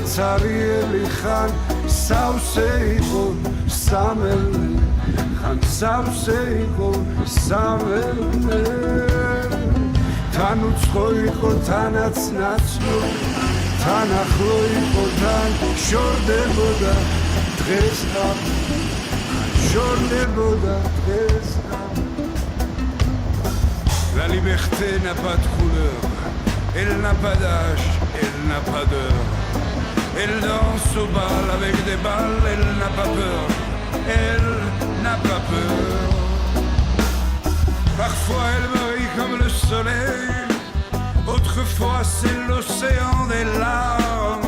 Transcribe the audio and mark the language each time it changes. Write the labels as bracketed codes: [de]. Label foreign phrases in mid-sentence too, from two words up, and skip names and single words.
[ka] ცარიელი ხან სავსე იყო სამელნე ხან სავსე იყო სამელნე თან უცხო იყო თანაც ნაცნობი თან ახლო იყო თან შორდებოდა დღეს ღამე შორდებოდა დღეს ღამე [fr] La liberté n'a pas de couleur elle n'a pas d'âge elle n'a pas d'heure elle danse au bal avec des balles elle n'a pas peur elle n'a pas peur Parfois elle brille comme le soleil, autrefois c'est l'océan des larmes.